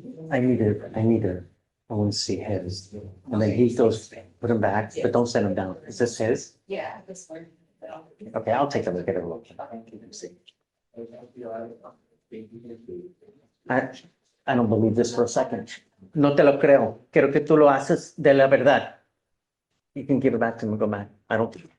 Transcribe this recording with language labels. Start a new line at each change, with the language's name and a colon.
English: I need to, I want to see his. And then he goes, put him back, but don't send him down. Is this his? Yeah, this one. Okay, I'll take a look at it. Look. I don't believe this for a second.
Spanish: No te lo creo. Quiero que tú lo haces de la verdad.
English: You can give it back to him and go back. I don't.